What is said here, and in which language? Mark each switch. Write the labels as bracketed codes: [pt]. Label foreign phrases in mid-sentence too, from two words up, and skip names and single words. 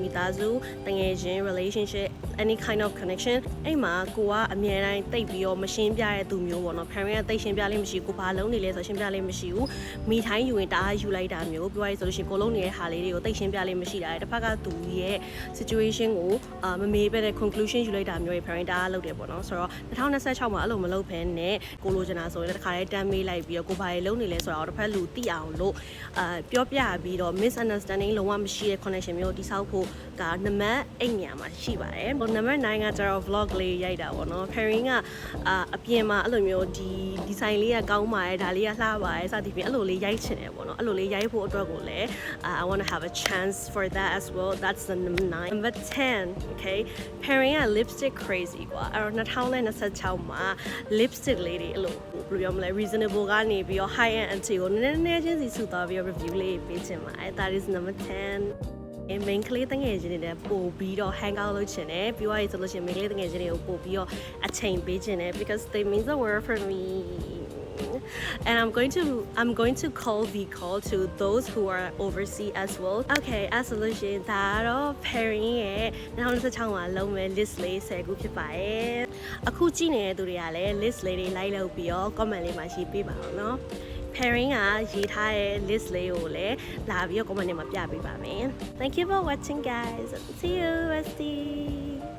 [my] မိသားစုတငယ်ချင်း [en] relationship any kind of connection [my] အဲ့မှာကိုကအမြဲတမ်းတိတ်ပြီးတော့မရှင်းပြတဲ့သူမျိုးပေါ့နော် parent ကတိတ်ရှင်းပြလေးမရှိကိုဘာလုံးနေလဲဆိုရှင်းပြလေးမရှိဘူးမိထိုင်းယူရင်တအားယူလိုက်တာမျိုးပြောရဆိုလို့ရှိရင်ကိုလုံးနေတဲ့ဟာလေးတွေကိုတိတ်ရှင်းပြလေးမရှိတာတစ်ဖက်ကသူရဲ့ situation ကိုမ မေးပဲတဲ့ conclusion ယူလိုက်တာမျိုးတွေ parent တအားလုပ်တယ်ပေါ့နော်ဆိုတော့2026မှာအဲ့လိုမလုပ်ဘဲနဲ့ကိုလိုချင်တာဆိုရင်တစ်ခါလေးတမ်းမေးလိုက်ပြီးတော့ကိုဘာတွေလုံးနေလဲဆိုတော့တစ်ဖက်လူသိအောင်လို့ပြောပြပြီးတော့ misunderstanding လုံးဝမရှိတဲ့ connection မျိုးတိဆောက် ဖို့ကနံပါတ်8နေရာမှာရှိပါတယ်နံပါတ်9ကကျတော့ vlog လေးရိုက်တာပေါ့နော် parent ကအပြင်မှာအဲ့လိုမျိုးဒီဆိုင်လေးကကောင်းပါတယ်ဒါလေးကလှပါတယ်စသဖြင့်အဲ့လိုလေးရိုက်ချင်တယ်ပေါ့နော်အဲ့လိုလေးရိုက်ဖို့အတွက်ကိုလည်း [en] I want to have a chance for that as well that's the number 9 number 10 okay [my] parent က [en] lipstick crazy [my] ကွာအဲ့တော့2026မှာ lipstick လေးတွေအဲ့လိုဘယ်လိုပြောမလဲ reasonable ကနေပြီးတော့ [en] high end [my] အထိကိုနည်းနည်းချင်းစီစုသွားပြီးတော့ review လေးပေးချင်ပါတယ် [en] that is number [my] 10main ကလေးတငယ်ချင်းတွေနဲ့ပို့ပြီးတော့ [en] hang out [my] လုပ်ချင်တယ်ပြောရည်ဆိုလို့ရှိရင် main ကလေးတငယ်ချင်းတွေကိုပို့ပြီးတော့အချိန်ပေးချင်တယ် [en] because they mean the world for me and I'm going to call to those who are overseas as well. Okay, as solution [my] ဒါတော့ parent ရဲ့2026မှာလုံးမဲ့ list လေး10ခုဖြစ်ပါတယ်အခုကြည့်နေတဲ့သူတွေကလည်း list လေးတွေလိုက်လုပ်ပြီးတော့ comment လေးမှာရေးပေးပါအောင်နော် parent ကရေးထားတဲ့ list လေးကိုလည်းလာပြီးတော့ comment ထဲမှာပြပေးပါမယ် [en] Thank you for watching guys. See you bestie.